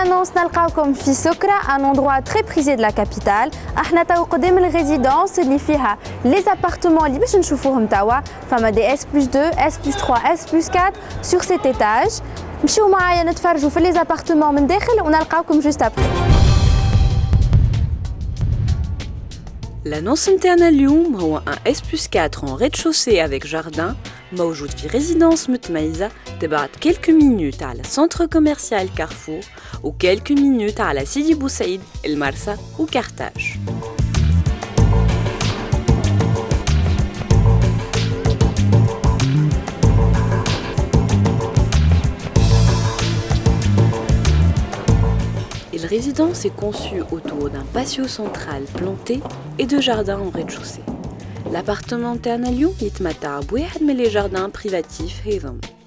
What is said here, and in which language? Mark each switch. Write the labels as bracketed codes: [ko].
[fr] annonce [ar] نلقاوكم في سكرة [fr] un endroit très prisé de la capitale. [ar] احنا تو قدام الريزيدونس اللي فيها [fr] les appartements [ar] اللي باش نشوفوهم توا فما دي S+2, S+3, S+4 [fr] sur cet étage. [ar] مشيو معايا نتفرجوا في [fr] les appartements [ar] من داخل ونلقاوكم [fr] juste après. L'annonce [ar] متاعنا اليوم هو [fr] un S+4 en rez-de-chaussée avec jardin [ar] موجود في résidence متميزة تبعد [fr] quelques minutes [ar] على [fr] centre commercial Carrefour [ar] و quelques minutes على سيدي بوسعيد المرسى و كارتاج. [fr] La résidence est conçue autour d'un patio central planté et de jardins en rez-de-chaussée. L'appartement [ar] تاعنا اليوم يتمتع بواحد من [fr] les jardins privatifs [ar] هذم.